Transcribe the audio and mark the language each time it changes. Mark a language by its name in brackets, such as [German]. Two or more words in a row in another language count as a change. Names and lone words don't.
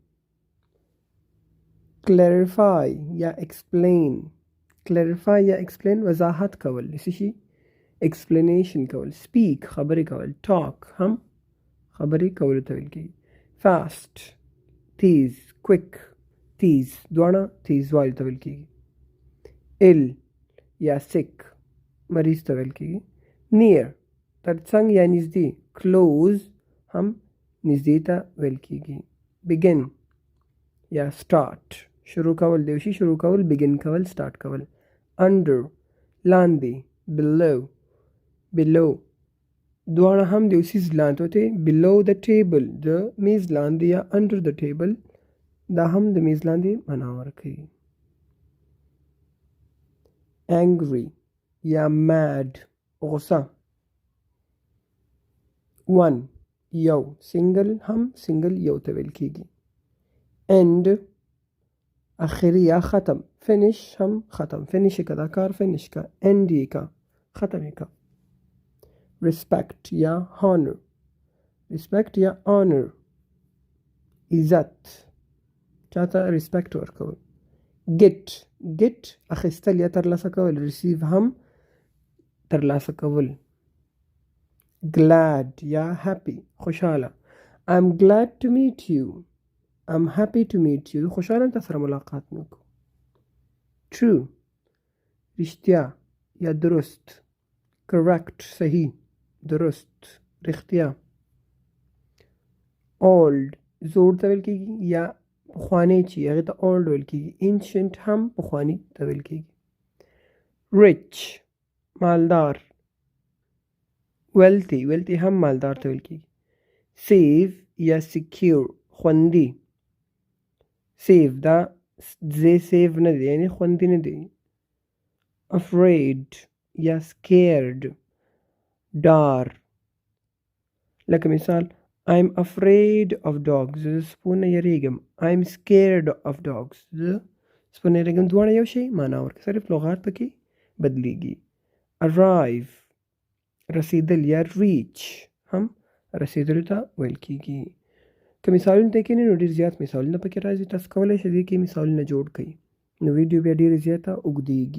[Pashto] clarify یا explain وضاحت کول، څه شي explanation کول. speak خبرې کول. talk هم خبرې کولو ته ویل کېږي. fast تیز. quick تیز، دواړه تیزوالي ته ویل کېږي. ill یا sick مریض ته ویل کېږي. near ترڅنګ یا نږدې. close هم نږدې ته ویل کېږي. begin یا start شروع کول، د یو شي شروع کول، begin کول، start کول. under لاندې. below دواړه هم د یو څیز لاندې ته. [English] below the table [Pashto] د میز لاندې یا [English] under the table [Pashto] دا هم د میز لاندې معنا ورکوي. angry یا mad غصه. one یو. single یو ته ویل کېږي. end اخري یا ختم. finish هم ختم، finish که دا کار finish که. end یې که ختم یې که. respect یا honor عزت، چاته respect ورکول. get اخیستل یا ترلاسه کول. receive هم ترلاسه کول. glad یا happy خوشحاله. [English] I'm glad to meet you. I'm happy to meet you. [Pashto] خوشحاله تاسو سره ملاقات وکړو. true رښتیا یا درست. correct صحیح، درست، رښتیا. old زوړ ته ویل کېږي یا پخوانی چې هغې ته old ویل کېږي. ancient هم پخوانی ته ویل کېږي. rich مالدار. wealthy هم مالدار ته ویل کېږي. safe یا secure خوندي. safe دا ځای safe نه دی یعنی خوندي نه دی. afraid یا scared ډار. لکه مثال [English] I'm afraid of dogs. [Pashto] زه سپو نه یریږم. [English] I'm scared of dogs. [Pashto] زه سپو نه یریږم. دواړه یو شی معنا ورکوي. صرف لغات پکې بدلیږي. arrive رسیدل یا reach هم رسیدلو ته ویل کېږي. که مثالونه ته کښېني نو ډېر زیات مثالونه پکې راځي. تاسو کولی شئ دې کې مثالونه جوړ کړئ نو ویډیو بیا ډېره زیاته اوږدېږي.